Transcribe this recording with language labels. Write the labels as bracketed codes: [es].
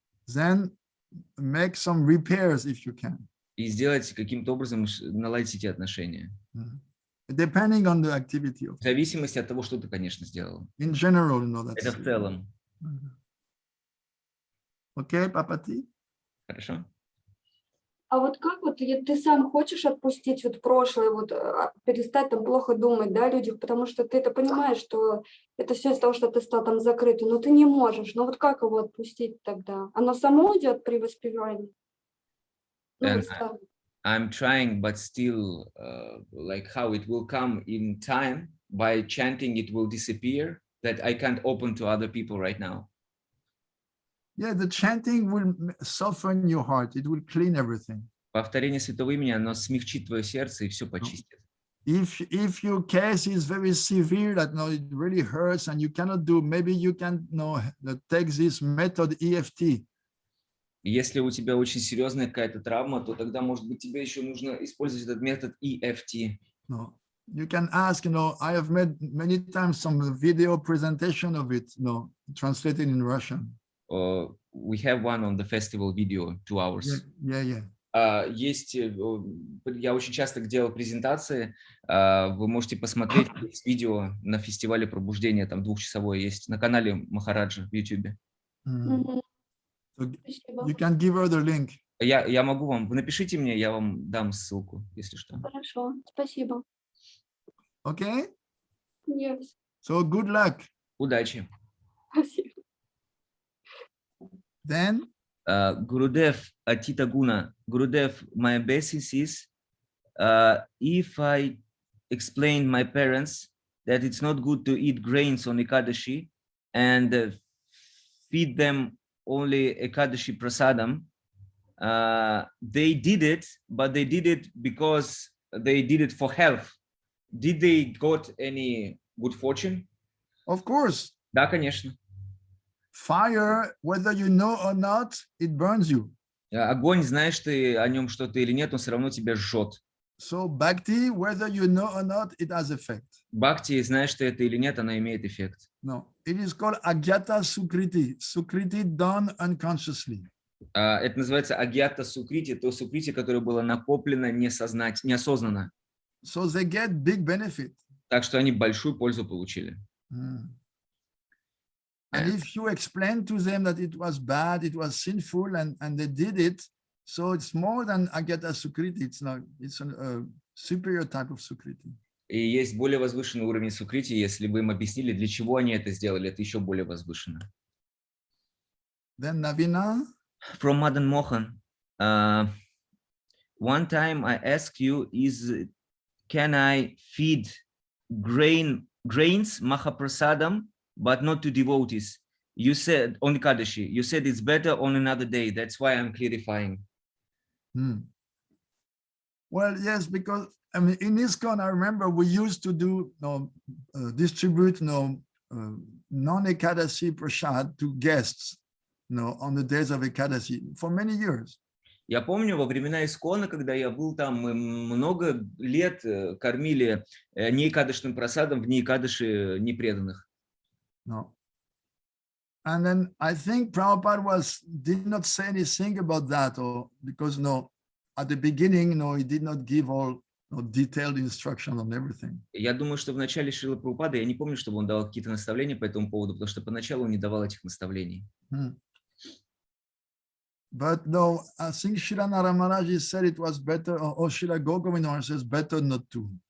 [en] Then make some repairs if you can. [ru] И сделать каким-то образом, наладить эти отношения. [en] Depending on the activity. [ru] В зависимости от того, что ты, конечно, сделал. [en] In general, that's [ru] Это в целом. [en] Okay, Papati? [ru] Хорошо? А вот как вот ты сам хочешь отпустить вот прошлое, вот перестать там плохо думать, да, о людях, потому что ты это понимаешь, что это все из-за того, что ты стал там закрытым, но ты не можешь. Но вот как его отпустить тогда? Оно само идет при воспевании? [en] I'm trying, but still, like how it will come in time, by chanting it will disappear, that I can't open to other people right now. Yeah, the chanting will soften your heart. It will clean everything. [ru] Повторение святого имени, оно смягчит твое сердце и все почистит. [en] If your case is very severe, that it really hurts and you cannot do, maybe you can take this method EFT. [ru] Если у тебя очень серьезная какая-то травма, то тогда, может быть, тебе еще нужно использовать этот метод EFT. [en] No, you can ask. I have made many times some video presentation of it. Translated in Russian. We have one on the festival video, 2 hours. Yeah. [ru] Есть, я очень часто делал презентации, вы можете посмотреть видео на фестивале пробуждения, там 2-часовое есть на канале Махараджа в YouTube. [en] So you can give her the link. [ru] Я могу вам, вы напишите мне, я вам дам ссылку, если что. Хорошо, спасибо. [en] Okay? Yes. So good luck. [ru] Удачи. Спасибо. [en] Then? Gurudev Atita Guna. Gurudev, my basis is, if I explain my parents that it's not good to eat grains on Ekadashi and feed them only Ekadashi prasadam, they did it, but they did it because they did it for health. Did they got any good fortune? Of course. [ru] Да, конечно. [en] Fire, whether you know or not, it burns you. [ru] Огонь, знаешь ты о нем что-то или нет, он все равно тебя жжет. [en] So bhakti, whether you know or not, it has effect. [ru] Бхакти, знаешь ты это или нет, она имеет эффект. [en] No, it is called agyata sukriti. Sukriti done unconsciously. [ru] Это называется агьята сукрити, то сукрити, которое было накоплено неосознанно. [en] So they get big benefit. [ru] Так что они большую пользу получили. [en] And if you explain to them that it was bad, it was sinful, and they did it, so it's more than agyata sukriti. It's a superior type of sukriti. [ru] И есть более возвышенный уровень сукрити, если вы им объяснили, для чего они это сделали, это еще более возвышенно. [en] Then Navina. From Madan Mohan. One time I asked you, can I feed grains, mahaprasadam, but not to devotees? You said on Ekadashi, you said it's better on another day. That's why I'm clarifying. Well, yes, because I mean, in ISKCON, I remember we used to do distribute non-Ekadashi prasad to guests, on the days of Ekadashi for many years. [ru] Я помню, во времена Искона, когда я был там, мы много лет кормили неэкадышным просадом в неэкадыши непреданных. [en] No. And then I think Prabhupada did not say anything about that, or because at the beginning, he did not give all detailed instruction on everything. [ru] Я думаю, что в начале Шрила Прабхупады, я не помню, чтобы он давал какие-то наставления по этому поводу, потому что поначалу он не давал этих наставлений. [en] But no, I think Srila Narayana Maharaj said it was better, or Srila Gogavinda says better not to.